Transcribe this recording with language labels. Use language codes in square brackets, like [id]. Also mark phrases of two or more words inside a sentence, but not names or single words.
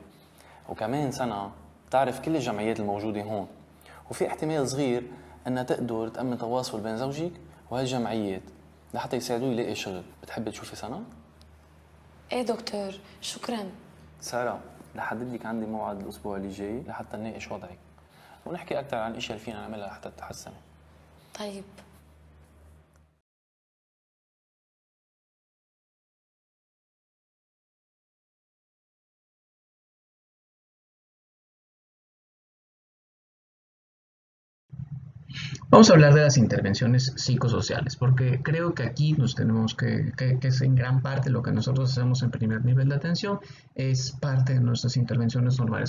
[ar] وكمان سنة تعرف كل الجمعيات الموجودة هون، وفي احتمال صغير أنها تقدر تأمن تواصل بين زوجك وهالجمعيات لحتى يساعدوه يلاقي شغل. بتحبي تشوفي سنة؟ ايه دكتور، شكرا. سارة، رح أحدد لك عندي موعد الأسبوع اللي جاي لحتى نناقش وضعك ونحكي أكثر عن الأشياء اللي فينا نعملها لحتى تتحسني. طيب. [es] Vamos a hablar de las intervenciones psicosociales, porque creo que aquí nos tenemos que es en gran parte lo que nosotros hacemos en primer nivel de atención, es parte de nuestras intervenciones normales.